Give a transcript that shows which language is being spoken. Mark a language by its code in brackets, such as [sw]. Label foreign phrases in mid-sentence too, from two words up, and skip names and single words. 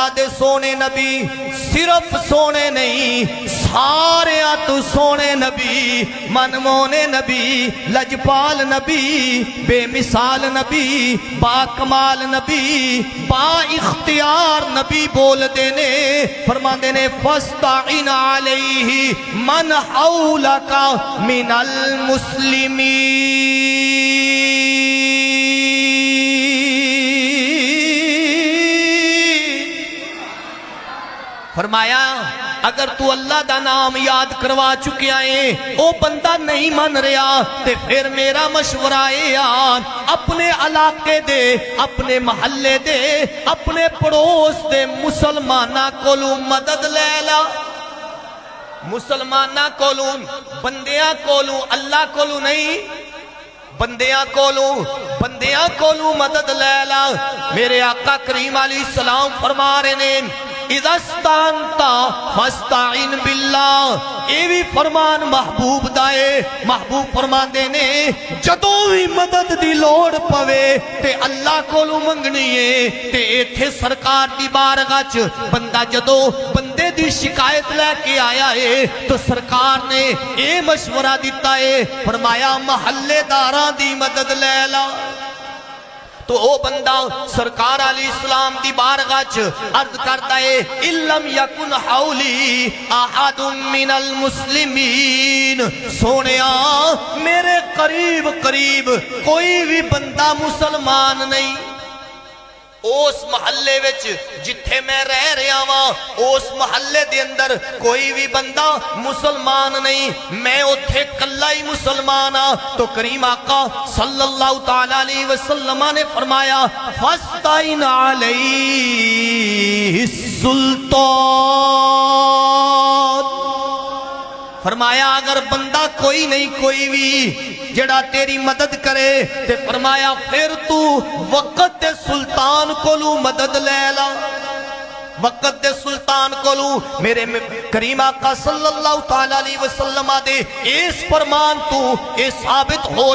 [pa] دے سونے نبی، صرف سونے نہیں سارے تو سونے نبی، منمونے نبی، لجپال نبی، بے مثال نبی، با کمال نبی، با اختیار نبی بول دینے فرما دینے [ar] فَاسْتَعِنْ عَلَيْهِ مَنْ حَوْلَكَ مِنَ الْمُسْلِمِينَ۔ [pa] فرمایا اگر تو اللہ دا نام یاد کروا چکے آئے او بندہ نہیں من رہا تے پھر میرا مشورہ اپنے علاقے دے، اپنے محلے دے، اپنے پڑوس دے مسلمانہ کولوں مدد لے لا۔ مسلمانہ کولوں، بندیاں کولوں، اللہ کولوں نہیں، بندیاں کولوں مدد لے لا۔ میرے آقا کریم علیہ السلام فرما رہے نے [ar] اِذَا اسْتَعَنْتَ فَاسْتَعِنْ بِاللَّهِ، [pa] اے بھی فرمان محبوب دائے، محبوب فرمان دینے جدوں بھی مدد دی لوڑ پوے تے اللہ کولوں منگنی ہے تے ایتھے سرکار دی بارگاہ چ بندہ جدوں بندے دی شکایت لے کے آیا ہے تو سرکار نے اے مشورہ دیتا ہے، فرمایا محلے داراں دی مدد لے لا۔ تو او بندہ سرکار علیہ السلام دی بارگاہ چ عرض کرتا ہے [ar] اِلَّمْ يَكُنْ حَوْلِي أَحَدٌ مِّنَ الْمُسْلِمِينَ، [pa] سونیا میرے قریب کوئی بھی بندہ مسلمان نہیں، اس محلے وچ جتھے میں رہ رہا ہاں اس محلے دے اندر کوئی بھی بندہ مسلمان نہیں، میں اتھے کلا ہی مسلمان ہاں۔ تو کریم آقا صلی اللہ تعالیٰ علیہ وسلم نے فرمایا [ar] فَاسْتَعِنْ عَلَيْهِ السُّلْطَانُ، [pa] فرمایا اگر بندہ کوئی نہیں کوئی بھی جڑا تیری مدد کرے تے فرمایا پھر تو وقت دے سلطان کولوں مدد لے لا، وقت دے سلطان کولوں۔ میرے کریم آقا صلی اللہ تعالیٰ علیہ وسلم دے اس فرمان تو یہ ثابت ہو